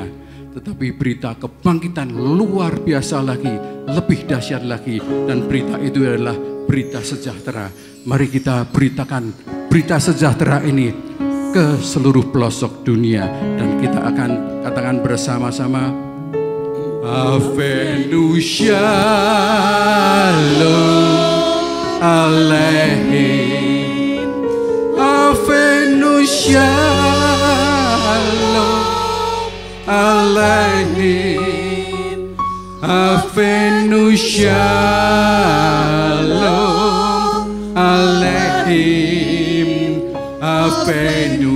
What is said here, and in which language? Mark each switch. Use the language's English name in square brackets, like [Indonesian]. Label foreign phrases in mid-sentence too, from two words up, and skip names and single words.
[Indonesian] Tetapi berita kebangkitan luar biasa lagi, lebih dahsyat lagi. Dan berita itu adalah berita sejahtera. Mari kita beritakan berita sejahtera ini ke seluruh pelosok dunia. Dan kita akan katakan bersama-sama, [Hebrew] הבאנו שלום עליכם, הבאנו שלום עליכם, הבאנו שלום עליכם, הבאנו